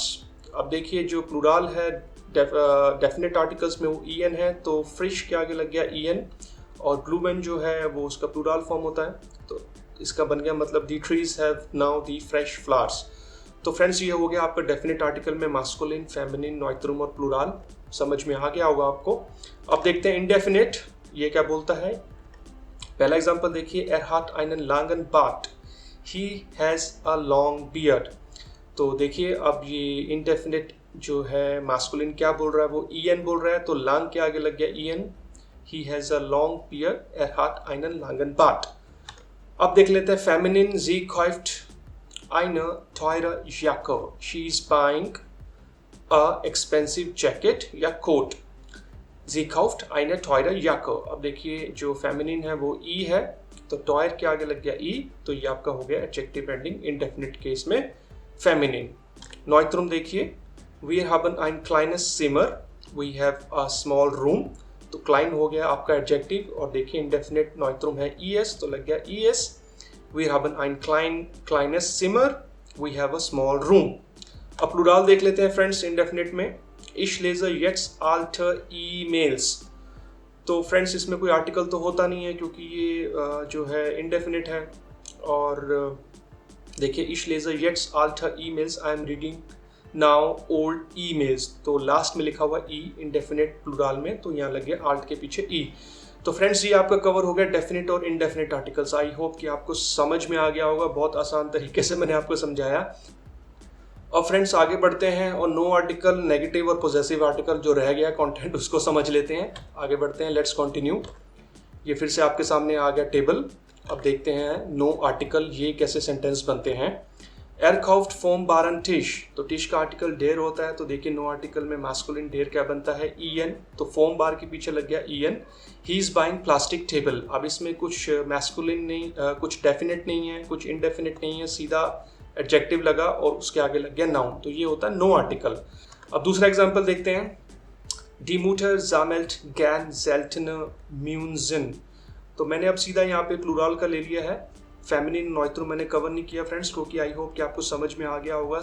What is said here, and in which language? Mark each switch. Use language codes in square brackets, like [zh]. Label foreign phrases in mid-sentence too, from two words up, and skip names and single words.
[hi] अब देखिए जो प्लूरल है [en] definite articles [hi] में वो en है, तो फ्रेश के आगे लग गया en, और ब्लूमेन जो है वो उसका प्लूरल फॉर्म होता है, तो इसका बन गया मतलब [en] the trees have now the fresh flowers. [hi] तो फ्रेंड्स ये हो गया आपका [en] definite article [hi] में [de] Maskulin, Feminin, Neutrum [hi] और प्लूरल। समझ में आ गया होगा आपको। अब देखते हैं इंडेफिनेट, ये क्या बोलता है। पहला एग्जांपल देखिए, [de] er hat einen langen Bart, [en] he has a long beard। [hi] तो देखिए अब ये इंडेफिनेट जो है मास्कुलिन क्या बोल रहा है, वो en बोल रहा है, तो lang के आगे लग गया en, [en] he has a long beard, [de] er hat einen langen Bart। [hi] अब देख लेते हैं फेमिनिन, [de] sie kauft eine teure Jacke, [en] she is buying a expensive jacket या coat। [de] Sie kauft eine teure Jacke। [hi] अब देखिए जो फेमिनिन है वो ई है, तो टॉयर के आगे लग गया ई, तो ये आपका हो गया [en] adjective ending indefinite case [hi] में फेमिनिन। नॉइट्रुम देखिए, [de] wir haben ein kleines Zimmer, [en] we have a small room। [hi] तो क्लाइन हो गया आपका एडजेक्टिव, और देखिए इंडेफिनिट नॉइट्रुम है es, तो लग गया es। [de] we haben ein kleines Zimmer, [en] we have a small room। [hi] अब प्लूरल देख लेते हैं फ्रेंड्स इंडेफिनिट में, [de] ich lese jetzt alte E-Mails। [hi] तो फ्रेंड्स इसमें कोई आर्टिकल तो होता नहीं है क्योंकि ये जो है इंडेफिनिट है, और देखिए [de] ich lese jetzt alte E-Mails, [en] I am reading now old E-Mails। [hi] तो लास्ट में लिखा हुआ ई [en] indefinite plural [hi] में, तो यहाँ लग गया आल्ट के पीछे ई। तो फ्रेंड्स ये आपका कवर हो गया डेफिनेट और [en] indefinite articles. I hope [hi] कि आपको समझ में आ गया होगा, बहुत आसान तरीके से मैंने आपको समझाया। अब फ्रेंड्स आगे बढ़ते हैं और [en] no article, [hi] नेगेटिव और [en] possessive article [hi] जो रह गया कंटेंट उसको समझ लेते हैं। आगे बढ़ते हैं, [en] let's continue. [hi] ये फिर से आपके सामने आ गया टेबल। अब देखते हैं [en] no article [hi] ये कैसे सेंटेंस बनते हैं। [de] Er kauft vom Baren Tisch, [hi] तो टिश का आर्टिकल डेर होता है, तो देखिए [en] no article [hi] में मास्कुलिन डेर क्या बनता है en, तो फोम बार के पीछे लग गया en। [en] He is buying plastic table। [hi] अब इसमें कुछ मैस्कुलिन नहीं, कुछ डेफिनेट नहीं है, कुछ इनडेफिनेट नहीं है, सीधा एडजेक्टिव लगा और उसके आगे लग गया नाउन, तो ये होता है [en] no article. [hi] अब दूसरा एग्जांपल देखते हैं, [de] Die Mutter sammelt gern seltene Münzen। [hi] तो मैंने अब सीधा यहाँ पे प्लूरल का ले लिया है, फेमिनिन नॉइट्रुम मैंने कवर नहीं किया फ्रेंड्स, क्योंकि [en] I hope [hi] कि आपको समझ में आ गया होगा।